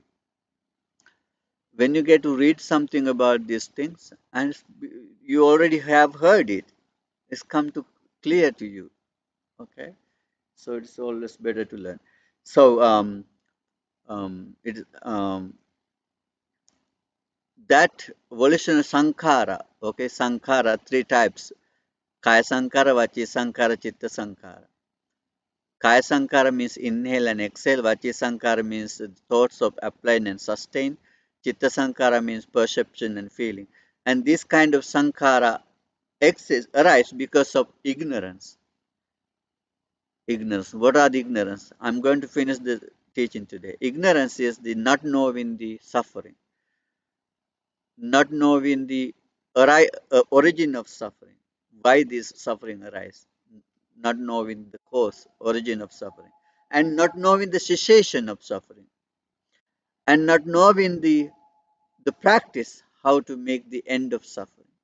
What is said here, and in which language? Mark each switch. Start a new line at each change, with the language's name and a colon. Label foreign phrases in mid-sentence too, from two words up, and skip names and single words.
English: When you get to read something about these things, and you already have heard it, it's come to clear to you. Okay. So it's always better to learn. So it that volitional sankhara, okay, sankhara, three types:
Pali: kaya sankhara, vachi sankhara, chitta sankhara. Kaya sankhara
English: means inhale and exhale.
Pali: Vachi sankhara
English: means thoughts of applying and sustain.
Pali: Chitta sankhara
English: means perception and feeling. And this kind of sankhara arise because of ignorance. Ignorance. What are the ignorance? I'm going to finish the teaching today. Ignorance is the not knowing the suffering, not knowing the origin of suffering, why this suffering arises, not knowing the cause, origin of suffering, and not knowing the cessation of suffering, and not knowing the practice how to make the end of suffering.